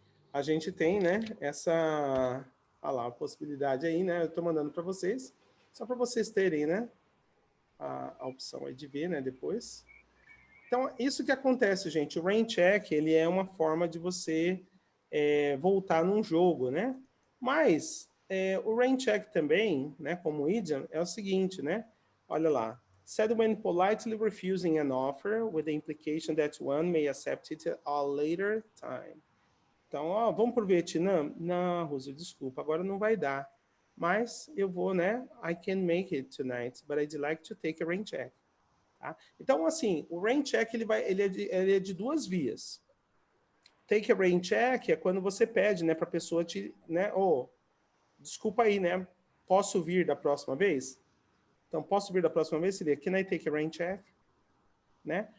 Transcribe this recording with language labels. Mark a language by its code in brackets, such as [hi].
[pt] A gente tem, né, essa a possibilidade aí, né? Eu estou mandando para vocês, só para vocês terem, né, a opção aí de ver, né, depois. Então, isso que acontece, gente. O rain check, ele é uma forma de você voltar num jogo, né? Mas o rain check também, né, como idiom, é o seguinte, né? Olha lá. [en] Said when politely refusing an offer with the implication that one may accept it at a later time. [pt] Então, vamos para o Vietnã? Não, Roosevelt, desculpa, agora não vai dar. Mas eu vou, né? [en] I can make it tonight, but I'd like to take a rain check. [pt] Tá? Então, assim, o rain check ele é de duas vias. [en] take a rain check [pt] é quando você pede, né, para a pessoa te, né, desculpa aí, né, posso vir da próxima vez? Então, posso vir da próxima vez seria, [en] can I take a rain check? [pt] Né?